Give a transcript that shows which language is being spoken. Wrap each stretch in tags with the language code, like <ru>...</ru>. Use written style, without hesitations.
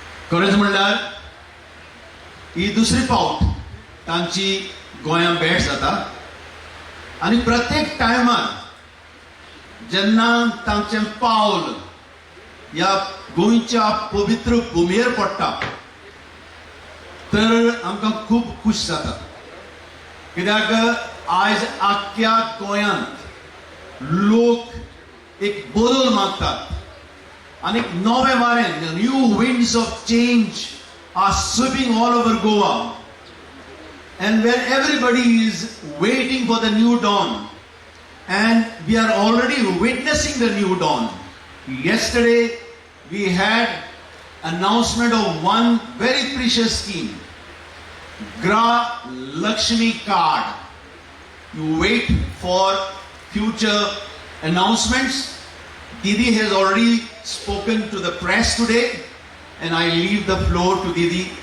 <gom>खरेंच म्हणल्यार ही दुसरी फावट तांची गोंयांत भेट जाता आनी प्रत्येक टायमार जेन्ना तांचें पावल ह्या गोंयच्या पवित्र भुमीर पडटा तर आमकां खूब खूश जाता. कित्याक आयज आख्ख्या गोंयांत लोक एक बदल मागतात आनी नवे वारें,</gom> <en>New winds of change are sweeping all over Goa, and where everybody is waiting for the new dawn, and we are already witnessing the new dawn. Yesterday we had announcement of one very precious scheme, Gra Lakshmi card. You wait for future announcements. Didi has already spoken to the press today, and I leave the floor to Didi.</en>